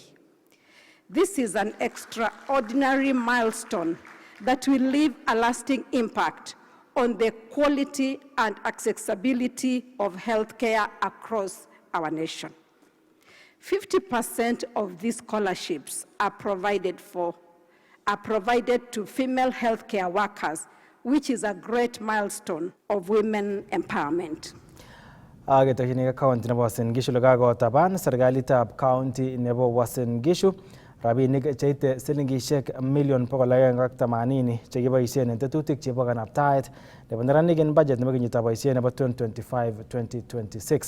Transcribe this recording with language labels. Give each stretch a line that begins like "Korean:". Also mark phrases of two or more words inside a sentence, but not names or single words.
English: This is an extraordinary milestone that will leave a lasting impact on the quality and accessibility of healthcare across our nation. 50% of these scholarships are provided to female healthcare workers, which is a great milestone of women empowerment.
Kalenjin: Ketokchinigei county nebo Uasin Gishu lekakotaban serikalitab county nebo Uasin Gishu rabinik cheite silingishek million 180 chekiboisien en tetutik chebo kanabtaet nebo neranik en budget nebo kenyitab boisiet nebo 2025-2026.